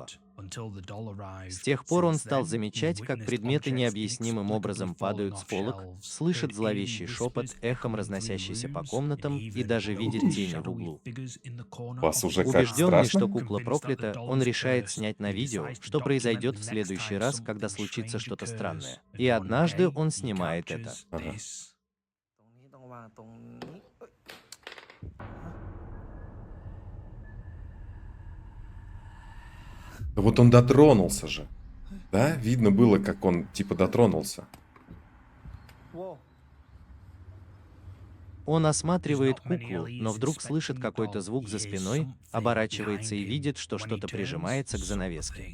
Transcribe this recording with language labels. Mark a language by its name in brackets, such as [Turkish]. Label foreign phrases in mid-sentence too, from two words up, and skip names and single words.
[Russian] С тех пор он стал замечать, как предметы необъяснимым образом падают с полок, слышит зловещий шепот, эхом разносящийся по комнатам, и даже видит тени в углу. Вас уже как Убежденный, страшно? что кукла проклята, он решает снять на видео, что произойдет в следующий раз, когда случится что-то странное. И однажды он снимает это. Ага. [Thai] ตรงนี้ต้องวางตรงนี้เอ้ย [Russian] Да вот он дотронулся же. Да? Видно было, как он типа дотронулся. Whoa. Он осматривает куклу, но вдруг слышит какой-то звук за спиной, оборачивается и видит, что что-то прижимается к занавеске.